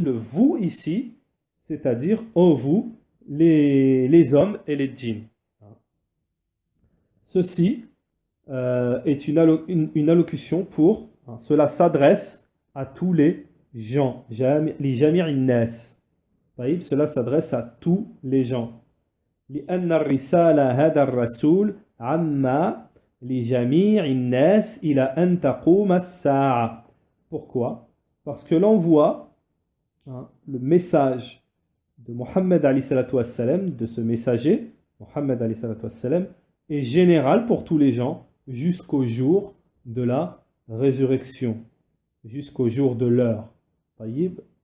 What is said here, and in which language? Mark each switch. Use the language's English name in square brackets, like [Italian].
[French] Le vous ici, c'est-à-dire vous, les hommes et les djinns. Ceci est une allocution pour, cela s'adresse à tous les gens. Les [Arabic] jami'in nas. [French] Cela s'adresse à tous les gens. [Arabic] لأن الرسالة هذا الرسول عما لجميع الناس إلى أن تقوم الساعة. [French] Pourquoi? Parce que l'envoi, le message de Mohammed alayhi salatu wassalam, de ce messager, Mohammed alayhi salatu wassalam, est général pour tous les gens jusqu'au jour de la résurrection, jusqu'au jour de l'heure. Taïb.